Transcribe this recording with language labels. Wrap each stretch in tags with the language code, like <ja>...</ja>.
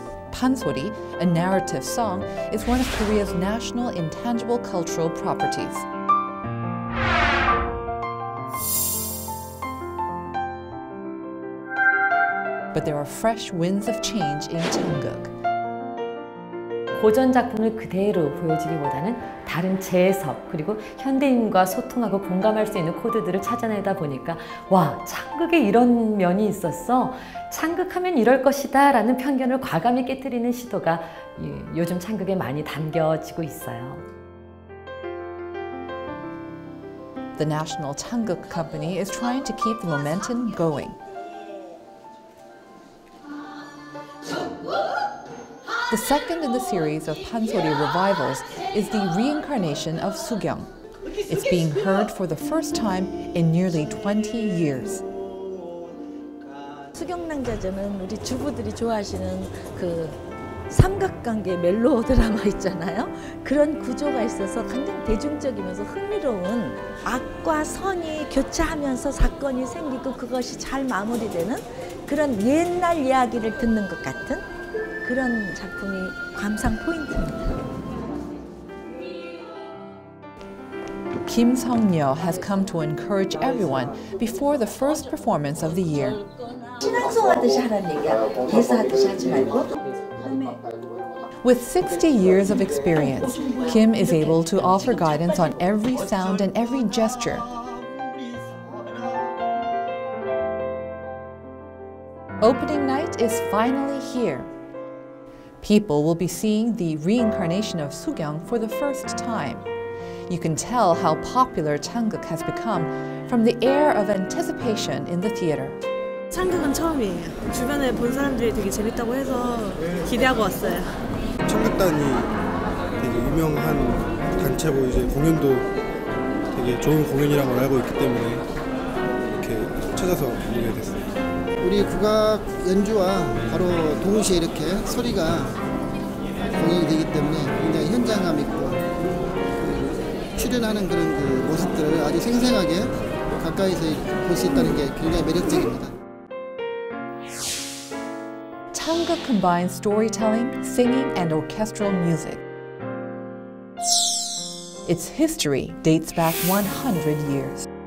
<en>Pansori, a narrative song, is one of Korea's national intangible cultural properties. But there are fresh winds of change in Changguk.</en> <ko>고전 작품을 그대로 보여주기보다는 다른 재해석 그리고 현대인과 소통하고 공감할 수 있는 코드들을 찾아내다 보니까 와, 창극에 이런 면이 있었어. 창극하면 이럴 것이다 라는 편견을 과감히 깨트리는 시도가 요즘 창극에 많이 담겨지고 있어요.</ko> <en>The National Changguk Company is trying to keep the momentum going. The second in the series of Pansori revivals is the reincarnation of Sugyong. It's being heard for the first time in nearly 20 years.</en> <ko>수경낭자전은 우리 주부들이 좋아하시는 그 삼각관계 멜로 드라마 있잖아요. 그런 구조가 있어서 굉장히 대중적이면서 흥미로운 악과 선이 교차하면서 사건이 생기고 그것이 잘 마무리되는 그런 옛날 이야기를 듣는 것 같은 그런 작품이 감상 포인트입니다.</ko> <en>Kim Sung-nyo has come to encourage everyone before the first performance of the year.</en> <ko>신앙송하듯이 하라는 얘기야. 대사하듯이 하지 말고.</ko> <en>With 60 years of experience, Kim is able to offer guidance on every sound and every gesture. Opening night is finally here. People will be seeing the reincarnation of Soogyung for the first time. You can tell how popular Changguk has become from the air of anticipation in the theater.</en> <ko>창극은 처음이에요. 주변에 본 사람들이 되게 재밌다고 해서 기대하고 왔어요. 창극단이 되게 유명한 단체고 이제 공연도 되게 좋은 공연이라는 걸 알고 있기 때문에 이렇게 찾아서 보게 됐어요. 우리 국악 연주와 바로 동시에 이렇게 소리가 공연이 되기 때문에 굉장히 현장감 있고 출연하는 그런 그 모습들을 아주 생생하게 가까이서 볼 수 있다는 게 굉장히 매력적입니다.</ko> <en>Changguk combines storytelling, singing, and orchestral music. Its history dates back 100 years.</en>